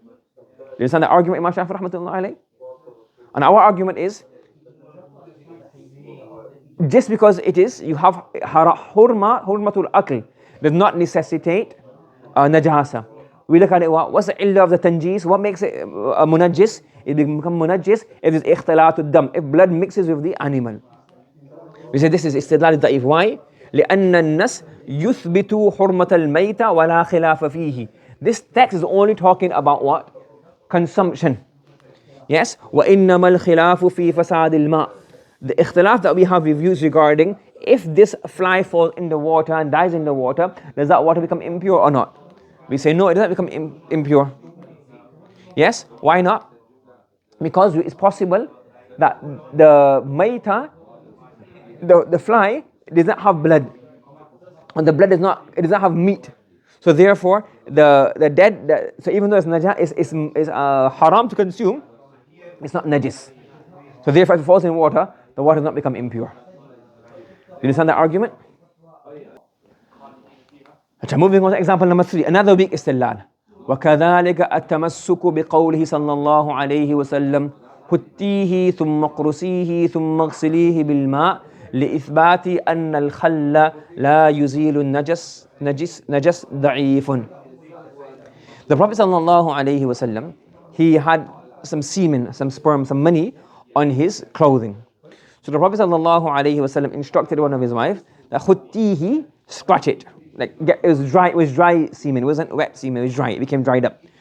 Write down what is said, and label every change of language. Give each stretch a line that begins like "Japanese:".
English: Do you understand the argument Imam Shafi rahmatullah alayhi? And our argument is, just because it is, you have hurmatul akl, does not necessitate najasa. We look at it, what's the illah of the tanjis? What makes it munajjis? It becomes munajjis if it's ikhtilatud dam, if blood mixes with the animal. We say this is istidlal da'if. Why?
Arabic: لأن النص يثبت حرمة الميت ولا خلاف فيه.
English: This text is only talking about what? Consumption. Yes?
Arabic: وإنما الخلاف في فساد الماء.
English: The ikhtilaf that we have reviews regarding if this fly falls in the water and dies in the water, does that water become impure or not? We say no, it doesn't become impure. Yes? Why not? Because it's possible that the maita, the fly, does not have blood, and the blood does not have meat. So therefore, the dead. So even though it's najah, is haram to consume, it's not najis. So therefore, if it falls in water, the water does not become impure. Do you understand that argument? Moving on to example number 3, another weak istidlal.
Arabic: وكذلك التمسك بقوله صلى الله عليه وسلم هتيه ثم قرسيه ثم اغسليه بالماء لإثبات أن الخل لا يزيل النجس نجس ضعيف.
English: The Prophet صلى الله عليه وسلم, he had some semen, some sperm, some money on his clothing. So the Prophet صلى الله عليه وسلم instructed one of his wives that هتيه, scratch it. It was dry semen, it wasn't wet semen, it was dry, it became dried up.